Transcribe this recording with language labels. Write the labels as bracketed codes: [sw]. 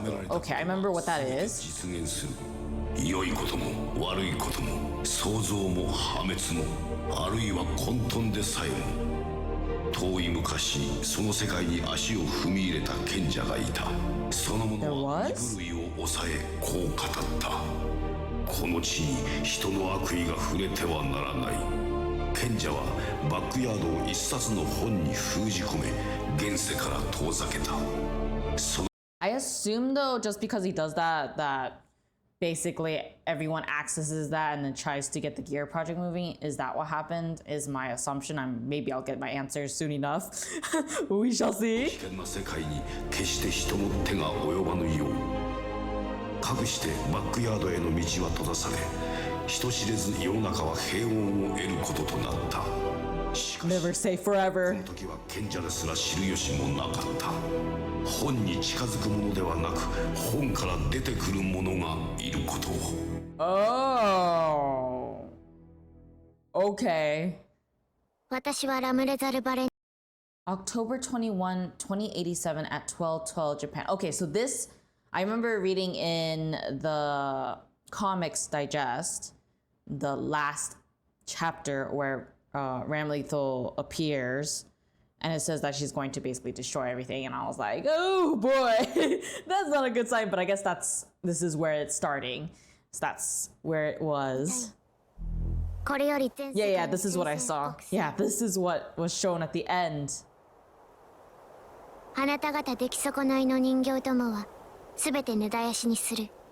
[en] Okay, I remember what that is. [ja] 良いことも悪いことも創造も破滅もあるいは混沌でさえも遠い昔その世界に足を踏み入れた賢者がいたその者は身震いを抑えこう語ったこの地に人の悪意が触れてはならない賢者はバックヤードを一冊の本に封じ込め現世から遠ざけた [en] I assume though just because he does that basically everyone accesses that and then tries to get the Gear project moving. Is that what happened? Is my assumption. Maybe I'll get my answers soon enough. We shall see. [ja] 危険な世界に決して人の手が及ばぬようかくしてバックヤードへの道は閉ざされ人知れず世の中は平穏を得ることとなった [en] Never say forever. [ja] この時は賢者ですら知る由もなかった本に近づくものではなく本から出てくるものがいることを [en] Oh. Okay. [ja] 私はラムレザルバレ [en] October 21, 2087 at 12:12 Japan. Okay, so this I remember reading in the Comics Digest, the last chapter where Revelator appears, and it says that she's going to basically destroy everything, and I was like, oh boy, that's not a good sign, but I guess this is where it's starting. So that's where it was. Yeah, this is what I saw. Yeah, this is what was shown at the end. [ja] あなた方出来損ないの人形どもは全て根絶やしにする